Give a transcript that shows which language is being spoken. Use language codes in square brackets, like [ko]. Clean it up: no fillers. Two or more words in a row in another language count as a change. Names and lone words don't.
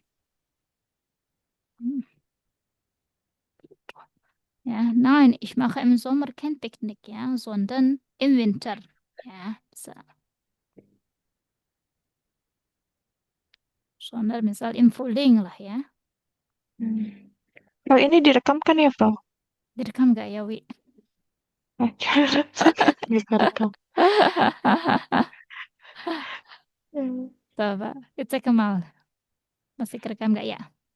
[de] Hm. Ja, nein, ich mache im Sommer kein Picknick, ja, sondern im Winter. Ja, so. Sondern misal im Frühling [id] lah ya. Kalau ini direkam kan ya, Bro? Direkam gak ya, Wi? Nggak rekam. Coba, cek Kemal. Masih kerekam gak ya?